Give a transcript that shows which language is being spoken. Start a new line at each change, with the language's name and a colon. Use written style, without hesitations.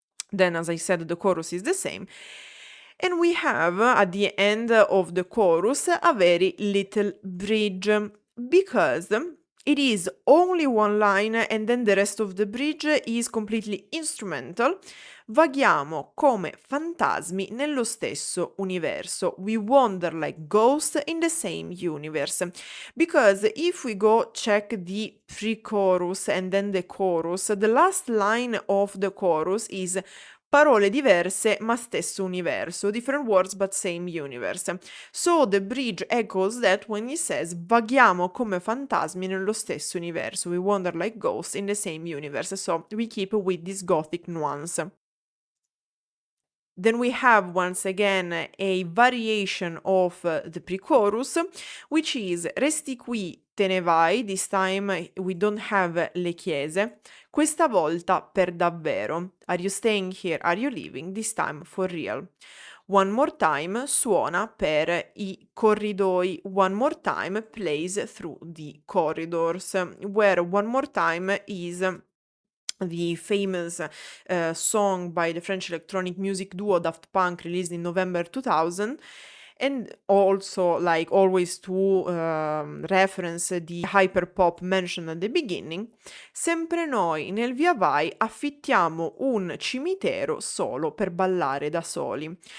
English: Then, as I said, the chorus is the same. And we have at the end of the chorus a very little bridge because it is only one line and then the rest of the bridge is completely instrumental.
Italian: Vaghiamo come fantasmi nello stesso universo.
English: We wander like ghosts in the same universe. Because if we go check the pre-chorus and then the chorus, the last line of the chorus is
Italian: parole diverse ma stesso universo,
English: different words but same universe. So the bridge echoes that when he says
Italian: vaghiamo come fantasmi nello stesso universo,
English: we wander like ghosts in the same universe, so we keep with this gothic nuance. Then we have once again a variation of the pre-chorus, which is
Italian: resti qui, te ne vai.
English: This time we don't have
Italian: le chiese. Questa volta per davvero.
English: Are you staying here? Are you leaving? This time for real. One more time suona per i corridoi. One more time plays through the corridors, where one more time is the famous song by the French electronic music duo Daft Punk released in November 2000, and also like always to reference the hyperpop mentioned at the beginning.
Italian: Sempre noi nel via vai affittiamo un cimitero solo per ballare da soli.